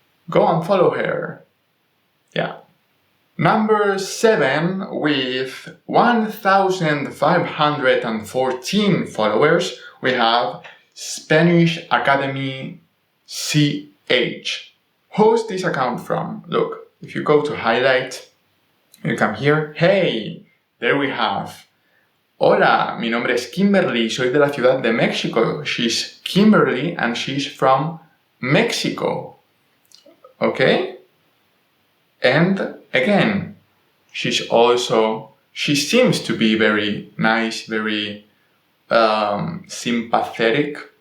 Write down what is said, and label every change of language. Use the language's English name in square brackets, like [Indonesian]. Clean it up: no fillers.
[English] Go and follow her. Yeah. Number 7 with 1,514 followers, we have Spanish Academy CH. Who's this account from? Look, if you go to highlight, you come here. Hey, there we have. [Spanish] Hola, mi nombre es Kimberly, soy de la Ciudad de México. [English] She's Kimberly and she's from Mexico. Okay? And again, she seems to be very nice, very sympathetic.